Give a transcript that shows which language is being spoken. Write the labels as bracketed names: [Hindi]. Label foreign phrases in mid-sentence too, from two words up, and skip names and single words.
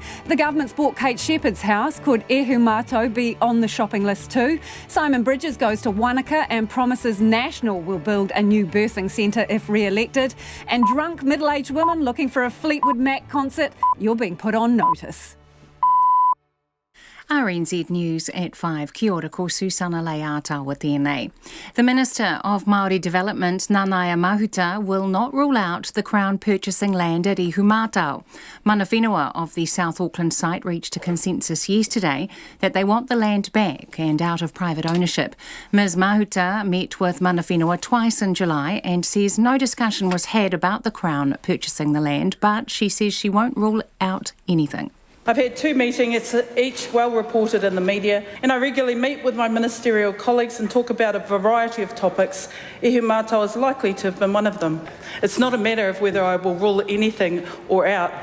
[English] The government's bought Kate Shepherd's house. Could Ehu Mātou be on the shopping list too? Simon Bridges goes to Wanaka and promises National will build a new birthing centre if re-elected. And drunk middle-aged women looking for a Fleetwood Mac concert, you're being put on notice. RNZ News at 5. [Māori] Kia ora, ko Susana Leata tēnei. [English] The Minister of Māori Development, Nanaia Mahuta, will not rule out the Crown purchasing land at Ihumātao. [Māori] Mana whenua [English] of the South Auckland site reached a consensus yesterday that they want the land back and out of private ownership. Ms Mahuta met with [Māori] mana whenua [English] twice in July and says no discussion was had about the Crown purchasing the land, but she says she won't rule out anything. I've had 2 meetings, each well reported in the media, and I regularly meet with my ministerial colleagues and talk about a variety of topics. Ihumātao is likely to have been one of them. It's not a matter of whether I will rule anything or out.